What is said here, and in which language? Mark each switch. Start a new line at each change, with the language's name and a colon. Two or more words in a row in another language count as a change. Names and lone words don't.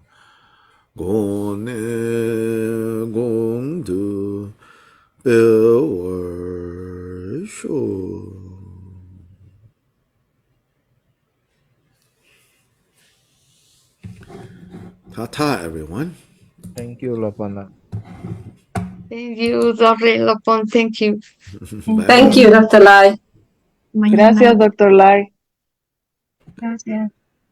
Tibetan: གོང་ནས་གོང་དུ་འཕེལ་ཤོག.
English: Ta-ta, everyone. Thank you, Lopana. Thank you, Dr. Lopon. Thank you. Thank you, Dr. Lai.
Spanish: Gracias, Dr. Lai. Gracias.